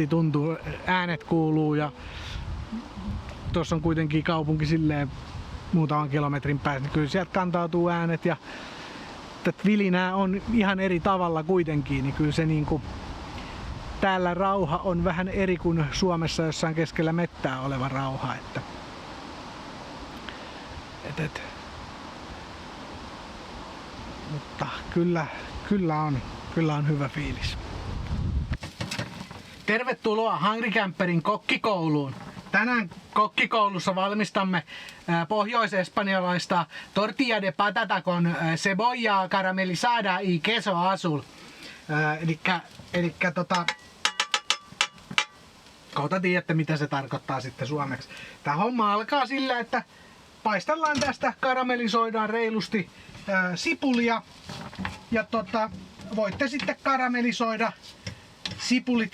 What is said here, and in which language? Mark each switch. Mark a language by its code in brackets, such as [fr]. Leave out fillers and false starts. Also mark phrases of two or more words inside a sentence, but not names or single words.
[fi] tuntuu, äänet kuuluu ja tuossa on kuitenkin kaupunki silleen muutaman kilometrin päässä, niin kyllä sieltä kantautuu äänet ja vilinää on ihan eri tavalla kuitenkin, niin kyllä se niinku täällä rauha on vähän eri kuin Suomessa jossain keskellä mettää oleva rauha, että mutta kyllä on hyvä fiilis. Tervetuloa Hungry Camperin kokkikouluun. Tänään kokkikoulussa valmistamme pohjois-espanjalaista [es] tortilla de patata con cebolla caramelizada y queso azul. [fi] Elikkä kohta tiedätte mitä se tarkoittaa sitten suomeksi. Tää homma alkaa sillä, että paistellaan tästä, karamellisoidaan reilusti sipulia ja voitte sitten karamellisoida sipulit